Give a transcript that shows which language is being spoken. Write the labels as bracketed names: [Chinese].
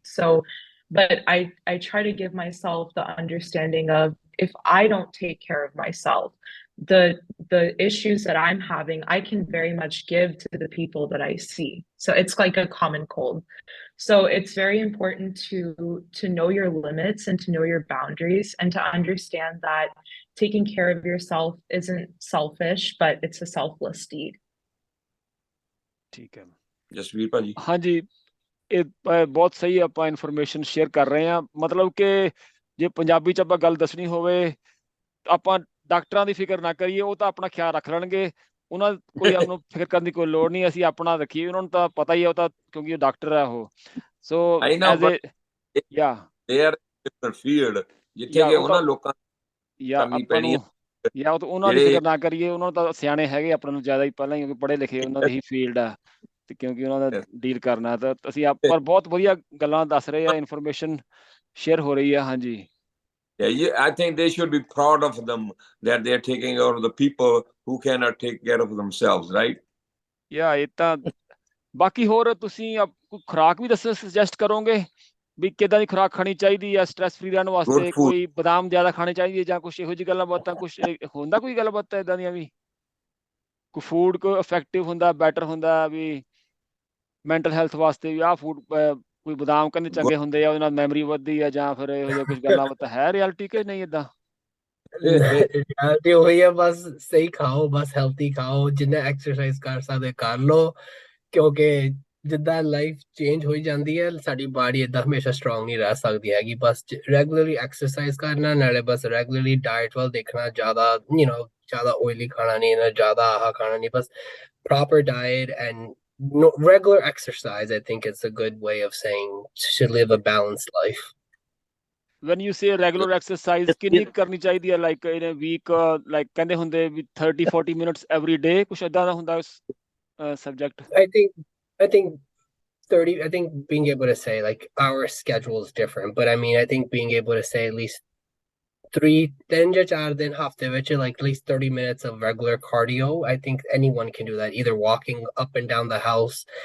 [English] So, but I try to give myself the understanding of, if I don't take care of myself, the issues that I'm having, I can very much give to the people that I see. So it's like a common cold. So it's very important to know your limits and to know your boundaries, and to understand that taking care of yourself isn't selfish, but it's a selfless deed. [Punjabi] ਠੀਕ ਹੈ ਜਸਵੀਰ ਭਾਜੀ? ਹਾਂਜੀ, ਇਹ ਬਹੁਤ ਸਹੀ ਆਪਾਂ information share ਕਰ ਰਹੇ ਹਾਂ। ਮਤਲਬ ਕਿ ਜੇ ਪੰਜਾਬੀ 'ਚ ਆਪਾਂ ਗੱਲ ਦੱਸਣੀ ਹੋਵੇ, ਆਪਾਂ ਡਾਕਟਰਾਂ ਦੀ ਫਿਕਰ ਨਾ ਕਰੀਏ, ਉਹ ਤਾਂ ਆਪਣਾ ਖਿਆਲ ਰੱਖ ਲੈਣਗੇ। ਉਹਨਾਂ ਕੋਈ ਉਹਨੂੰ ਫਿਕਰ ਕਰਨ ਦੀ ਕੋਈ ਲੋੜ ਨਹੀਂ, ਅਸੀਂ ਆਪਣਾ ਰੱਖੀਏ। ਉਹਨਾਂ ਨੂੰ ਤਾਂ ਪਤਾ ਹੀ ਹੈ, ਉਹ ਤਾਂ ਕਿਉਂਕਿ ਉਹ ਡਾਕਟਰ ਹੈ ਉਹ। ਸੋ [English] I know, as but they are in different field, [Punjabi] ਜਿੱਥੇ ਕਿ ਉਹਨਾਂ ਲੋਕਾਂ ਕਮੀ ਆਪਾਂ ਪੈਣੀ ਨੂੰ ਉਹਨਾਂ ਦੀ ਫਿਕਰ ਨਾ ਕਰੀਏ। ਉਹਨਾਂ ਨੂੰ ਤਾਂ ਸਿਆਣੇ ਹੈਗੇ ਆਪਣੇ ਨੂੰ ਜ਼ਿਆਦਾ ਹੀ ਪਹਿਲਾਂ, ਕਿਉਂਕਿ ਪੜ੍ਹੇ ਲਿਖੇ ਉਹਨਾਂ ਦੀ ਹੀ ਫੀਲਡ ਆ, ਤੇ ਕਿਉਂਕਿ ਉਹਨਾਂ ਦਾ ਡੀਲ ਕਰਨਾ। ਤਾਂ ਅਸੀਂ ਪਰ ਬਹੁਤ ਵਧੀਆ ਗੱਲਾਂ ਦੱਸ ਰਹੇ ਆ, ਇਨਫੋਰਮੇਸ਼ਨ ਸ਼ੇਅਰ ਹੋ ਰਹੀ ਆ। ਹਾਂਜੀ, [English] I think they should be proud of them that they're taking care of the people who cannot take care of themselves, right? [Punjabi] ਇਹ ਤਾਂ ਬਾਕੀ ਹੋਰ ਤੁਸੀਂ ਕੋਈ ਖੁਰਾਕ ਵੀ ਸੁਜੈਸਟ ਕਰੋਗੇ ਵੀ ਕਿੱਦਾਂ ਦੀ ਖੁਰਾਕ ਖਾਣੀ ਚਾਹੀਦੀ ਆ ਸਟ੍ਰੈਸ ਫਰੀ ਰਹਿਣ ਵਾਸਤੇ? ਕੋਈ ਬਦਾਮ ਜ਼ਿਆਦਾ ਖਾਣੇ ਚਾਹੀਦੀ ਹੈ ਜਾਂ ਕੁਛ ਇਹੋ ਜਿਹੀ ਗੱਲਾਂ ਬਾਤਾਂ, ਕੁਛ ਹੁੰਦਾ ਕੋਈ ਗੱਲ ਬਾਤਾਂ ਏਦਾਂ ਦੀਆਂ ਵੀ? ਕੋਈ ਫੂਡ ਕੋਈ ਇਫੈਕਟਿਵ ਹੁੰਦਾ, ਬੈਟਰ ਹੁੰਦਾ ਵੀ ਮੈਂਟਲ ਹੈਲਥ ਵਾਸਤੇ, ਵੀ ਆਹ ਫੂਡ ਕੋਈ ਬਦਾਮ ਕਹਿੰਦੇ ਚੰਗੇ ਹੁੰਦੇ ਆ, ਉਹਦੇ ਨਾਲ ਮੈਮਰੀ ਵੱਧਦੀ ਆ, ਜਾਂ ਫਿਰ ਇਹੋ ਜਿਹਾ ਕੁਝ ਗੱਲਾਂ ਬਾਤਾਂ ਹੈ ਰਿਐਲਿਟੀ ਕਿ ਨਹੀਂ ਏਦਾਂ? ਰਿਐਲਿਟੀ ਉਹੀ ਆ, ਬਸ ਸਹੀ ਖਾਓ, ਬਸ ਹੈਲਥੀ ਖਾਓ, ਜਿੰਨਾ ਐਕਸਰਸਾਈਜ਼ ਕਰ ਸਕਦੇ ਕਰ ਲਓ, ਕਿਉਂਕਿ ਜਿੱਦਾਂ ਲਾਈਫ ਚੇਂਜ ਹੋਈ ਜਾਂਦੀ ਹੈ, ਸਾਡੀ ਬਾਡੀ ਏਦਾਂ ਹਮੇਸ਼ਾ ਸਟਰੋਂਗ ਨਹੀਂ ਰਹਿ ਸਕਦੀ ਹੈਗੀ। ਬਸ ਰੈਗੂਲਰਲੀ ਐਕਸਰਸਾਈਜ਼ ਕਰਨਾ, ਨਾਲੇ ਬਸ ਰੈਗੂਲਰਲੀ ਡਾਈਟ ਵੱਲ ਦੇਖਣਾ, ਜ਼ਿਆਦਾ ਜ਼ਿਆਦਾ ਓਇਲੀ ਖਾਣਾ ਨਹੀਂ, ਨਾ ਜ਼ਿਆਦਾ ਆਹ ਖਾਣਾ ਨਹੀਂ, ਬਸ [English] proper diet and regular exercise. I think it's a good way of saying should live a balanced life. When you say regular exercise, [Punjabi] ਕਿੰਨੀ ਕਰਨੀ ਚਾਹੀਦੀ ਹੈ? [English] like in a week, like [Punjabi] ਕਹਿੰਦੇ ਹੁੰਦੇ ਵੀ [English] 30-40 minutes every day, [Punjabi] ਕੁਛ ਏਦਾਂ ਦਾ ਹੁੰਦਾ [English] subject? I think 30, I think being able to say, like, our schedule is different, but I mean, I think being able to say at least 3 [Punjabi] ਜਾਂ 4 ਦਿਨ ਹਫਤੇ ਵਿੱਚ, [English] like at least 30 minutes of regular cardio, I think anyone can do that, either walking up and down the house.